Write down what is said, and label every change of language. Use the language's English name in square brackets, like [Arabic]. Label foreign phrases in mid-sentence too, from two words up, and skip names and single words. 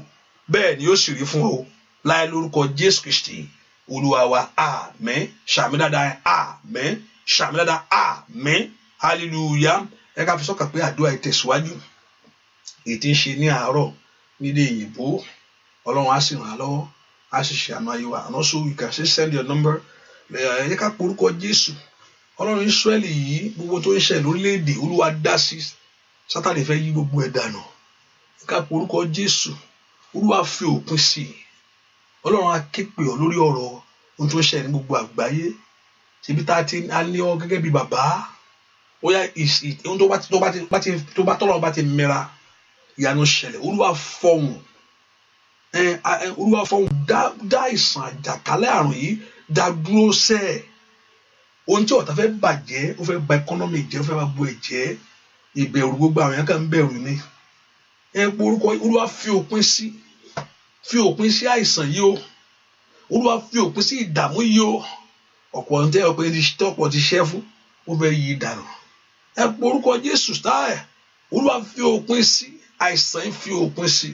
[Yoruba] Bẹ́ẹ̀ ni ó sì rí fún ọ láì lórúkọ Jésù Kristi Olúwa wa, àmín. Ṣàmì dáadáa, àmín. Ṣàmì dáadáa, àmín. Hallelujah. Ẹ ká fi sọ́kàn pé àdúrà ìtẹ̀síwájú èyí tí ń ṣe ní àárọ̀ nílé ìyìnbó, Ọlọ́run á sì ràn án lọ́wọ́, á sì ṣe àánú ayé wa. [English] And also you can send your number. [Yoruba] Ẹ ká porúkọ Jésù. Ọlọ́run Ísírẹ́lì yìí, gbogbo tó ń ṣẹlẹ̀ lórílẹ̀-èdè, Olúwa dá sí. Sátánì fẹ́ yí gbogbo ẹ̀ dànù. Ká porúkọ Jésù. Olúwa fi òpin sí i. Ọlọ́run á ké pè ọ́ lórí ọ̀rọ̀ ohun tó ń ṣẹlẹ̀ ní gbogbo àgbáyé. Ṣebí tá a ti á ní ọ gẹ́gẹ́ bí bàbá. Ó yá ohun tó bá tọ́lọ́run bá ti mẹ́ra, ìyanu ṣẹlẹ̀. Olúwa fọhùn. Olúwa fọhùn, dá ìsàn àjàkálẹ̀ àrùn yìí dá dúró sẹ́ẹ̀. Ohun tí ọ̀tá fẹ́ bàjẹ́, ó fẹ́ ba ẹkọ́nọ́mì jẹ́, ó fẹ́ ba bo ẹ̀jẹ̀. Ìbẹ̀rù gbogbo àwọn èèyàn kan ń bẹ̀rù ni. Orúkọ Olúwa fi òpin sí àìsàn yìí o. Olúwa fi òpin sí ìdààmú yìí o. Ọ̀pọ̀ ń tẹ́ ọ̀pọ̀ ti ṣẹ́ fún, ó fẹ́ yí dànù. Ẹ porúkọ Jésù táyà Olúwa fi òpin sí àìsàn yìí, fi òpin sí.